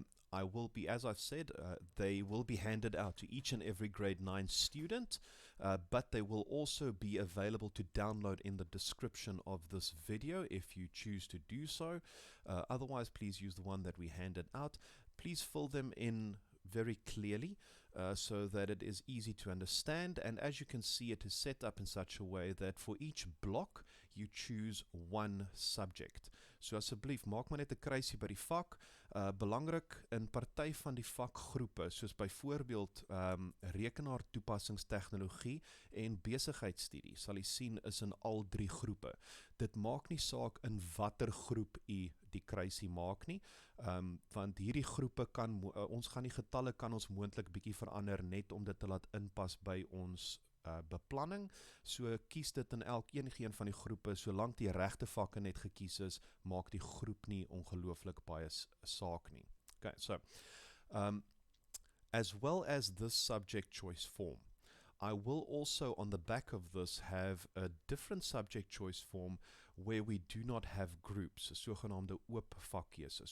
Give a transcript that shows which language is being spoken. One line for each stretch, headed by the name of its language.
English: I will be, as I've said, they will be handed out to each and every grade 9 student, but they will also be available to download in the description of this video if you choose to do so. Otherwise, please use the one that we handed out. Please fill them in very clearly so that it is easy to understand, and as you can see, it is set up in such a way that for each block you choose one subject.
Afrikaans: So asseblief maak maar net 'n kruisie by die vak. Belangrik in party van die vakgroepe, soos byvoorbeeld rekenaar toepassingstegnologie en besigheidstudie, sal jy sien is in al 3 groepe. Dit maak nie saak in watter groep u die kruisie maak nie, want hierdie groepe kan, ons gaan die getalle kan ons moontlik bietjie verander net om dit te laat inpas by ons beplanning. So kies dit in enige een van die groepe, solank die regte vakke net gekies is, maak die groep nie ongelooflik baie saak nie.
English: Okay, so as well as this subject choice form, I will also on the back of this have a different subject choice form where we do not have groups,
Afrikaans: sogenaamde oop vakkeuse.